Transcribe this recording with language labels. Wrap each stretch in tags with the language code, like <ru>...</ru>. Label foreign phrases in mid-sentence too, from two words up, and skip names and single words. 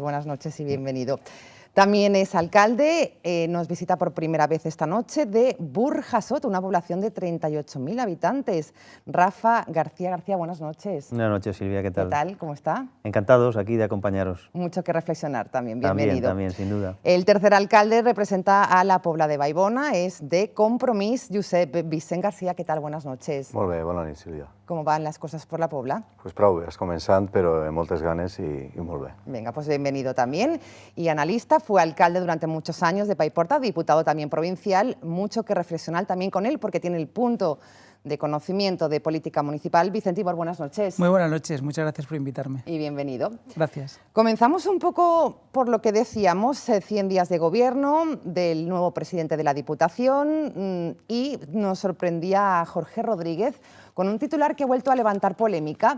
<es>Buenas noches y bienvenido. También es alcalde, nos visita por primera vez esta noche de Burjasot, una población de 38.000 habitantes. Rafa García. Buenas noches. Buenas noches, Silvia, ¿qué tal? ¿Qué tal? ¿Cómo está? Encantados aquí de acompañaros. Mucho que reflexionar también, bienvenido. También, sin duda. El tercer alcalde representa a la Pobla de Vallbona, es de Compromís, Josep Vicent García. ¿Qué tal? Buenas noches.</es> <ca>Molt bé, bona nit, Sílvia.</ca> <es>¿Cómo van las cosas por la Pobla?</es> <ca>Pues prou bé, has començant, però amb moltes ganes i molt bé.</ca> <es>Venga, pues bienvenido también. Y analista, fue alcalde durante muchos años de Paiporta, diputado también provincial, mucho que reflexionar también con él porque tiene el punto de conocimiento de política municipal. Vicente Ibor, buenas noches. Muy buenas noches, muchas gracias por invitarme. Y bienvenido. Gracias. Comenzamos un poco por lo que decíamos, 100 días de gobierno del nuevo presidente de la Diputación y nos sorprendía a Jorge Rodríguez con un titular que ha vuelto a levantar polémica.</es>